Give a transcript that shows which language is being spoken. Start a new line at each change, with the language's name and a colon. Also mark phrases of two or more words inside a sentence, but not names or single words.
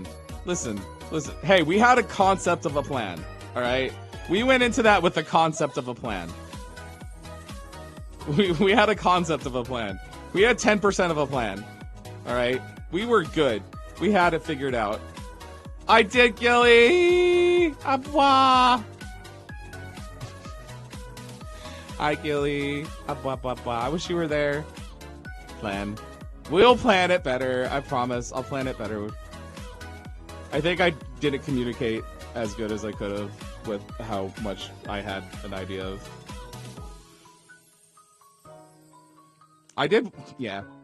English: Hey, we had a concept of a plan, all right? We went into that with the concept of a plan. We had a concept of a plan. We had 10% of a plan, all right? We were good. We had it figured out. I did, Gilly! Abwa! Hi, Gilly. Abwa. I wish you were there. Plan. We'll plan it better. I promise. I'll plan it better. I think I didn't communicate as good as I could have with how much I had an idea of. I did. Yeah.